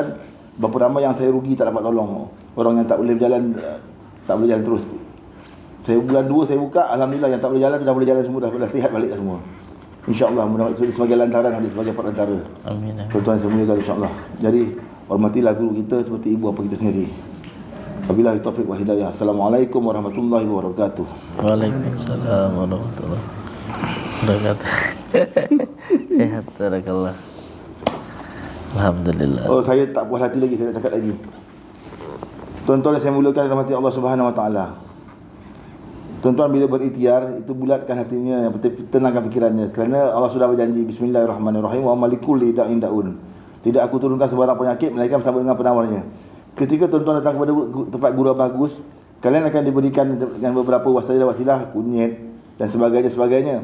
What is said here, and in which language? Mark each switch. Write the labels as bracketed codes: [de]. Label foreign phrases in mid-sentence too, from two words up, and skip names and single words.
[ms] Berapa ramai yang saya rugi, tak dapat tolong. Orang yang tak boleh berjalan, tak boleh jalan terus. Saya bulan 2 saya buka, Alhamdulillah yang tak boleh jalan dah boleh jalan semua, dah sihat balik dah semua. InsyaAllah mudah-mudahan sebagai lantaran, hadis sebagai perantara. Amin. Tuan-tuan semuanya insyaAllah. Jadi hormatilah guru kita seperti ibu apa kita sendiri. [ar] وبالله التوفيق والهداية. السلام عليكم ورحمة الله وبركاته. وعليكم السلام ورحمة الله وبركاته. [ms] Sehat, barakallah. Alhamdulillah. Oh, saya tak puas hati lagi, saya nak cakap lagi. Tuan-tuan yang saya muliakan dalam hati [ar] الله سبحانه وتعالى. [ms] Tuan-tuan bila berikhtiar, itu bulatkan hatinya, yang penting tenangkan fikirannya. Kerana Allah sudah berjanji, [ar] بسم الله الرحمن الرحيم, wa malikul da'in daun. [ms] Tidak aku turunkan sebarang penyakit melainkan bersama dengan penawarnya. Ketika tuan-tuan datang kepada tempat guru bagus, kalian akan diberikan dengan beberapa wasilah, kunyit dan sebagainya.